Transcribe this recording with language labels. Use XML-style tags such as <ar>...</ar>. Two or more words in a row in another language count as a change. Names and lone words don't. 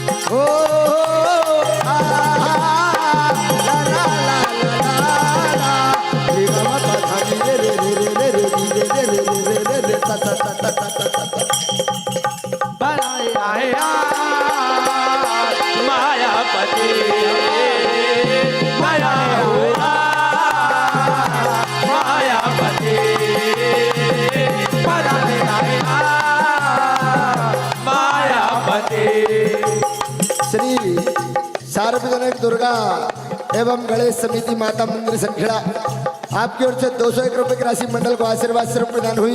<hi>ओ आ ला ला ला ला ला रे गा मा पा धा नी रे रे रे रे रे रे रे रे रे रे रे रे ता ता ता ता ता ता ता मायापति माया हुआ मायापति मायापति। श्री सार्वजनिक दुर्गा एवं गणेश समिति माता मंदिर संखेड़ा आपकी ओर से 201 रुपए की राशि मंडल को आशीर्वाद स्वरूप प्रदान हुई।</hi>